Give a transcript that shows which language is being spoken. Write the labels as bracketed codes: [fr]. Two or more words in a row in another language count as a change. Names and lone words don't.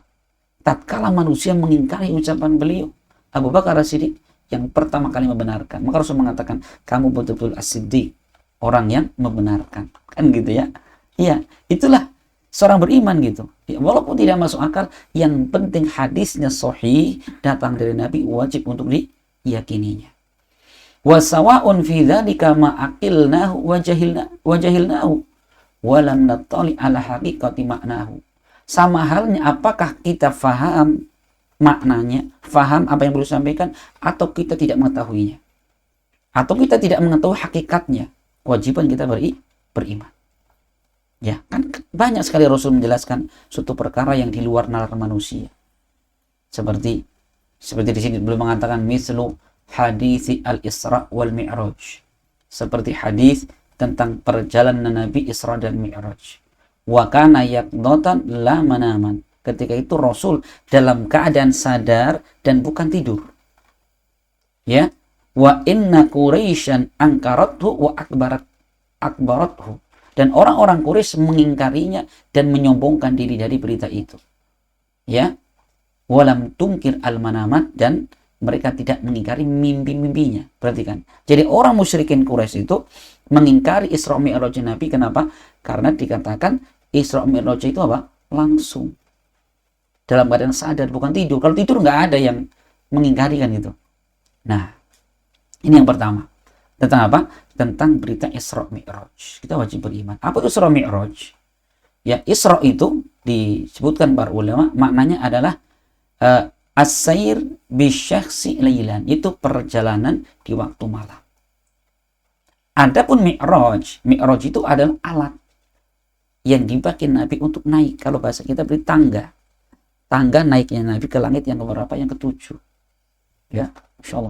[id] Tatkala manusia mengingkari ucapan beliau, Abu Bakar As-Siddiq yang pertama kali membenarkan. Maka Rasul mengatakan, kamu betul-betul As-Siddiq, orang yang membenarkan. Kan gitu ya. Iya, itulah seorang beriman gitu. Ya, walaupun tidak masuk akal, yang penting hadisnya sahih, datang dari Nabi, wajib untuk diyakininya. [ar] وسواء في ذلك ما عقلناه وجهلناه ولم نطلع على حقيقة معناه. [id] Sama halnya apakah kita faham maknanya, faham apa yang beliau sampaikan, atau kita tidak mengetahuinya, atau kita tidak mengetahui hakikatnya, kewajiban kita beriman. Ya, kan banyak sekali Rasul menjelaskan suatu perkara yang di luar nalar manusia. Seperti di sini beliau mengatakan [ar] مثل حديث الإسراء والمعراج. [id] Seperti hadis tentang perjalanan Nabi Isra dan Mi'raj. [ar] وكان يقظة لا مناما. [id] Ketika itu Rasul dalam keadaan sadar dan bukan tidur. Ya, [ar] وإن قريشا أنكرته وأكبرته. [id] Dan orang-orang Quraisy mengingkarinya dan menyombongkan diri dari berita itu. Ya, [ar] ولم تنكر المنامات, [id] dan mereka tidak mengingkari mimpi-mimpinya. Perhatikan. Jadi orang musyrikin Quraisy itu mengingkari Isra Mi'raj Nabi. Kenapa? Karena dikatakan Isra Mi'raj itu apa? Langsung. Dalam keadaan sadar, bukan tidur. Kalau tidur nggak ada yang mengingkari kan itu. Nah, ini yang pertama. Tentang apa? Tentang berita Isra Mi'raj. Kita wajib beriman. Apa itu Isra Mi'raj? Ya, Isra itu disebutkan para ulama, maknanya adalah [ar] السير بشخص ليلا, [id] itu perjalanan di waktu malam. Adapun Mi'raj itu adalah alat yang dipakai Nabi untuk naik. Kalau bahasa kita beri tangga naiknya Nabi ke langit yang keberapa? Yang ketujuh. Ya, insyaallah.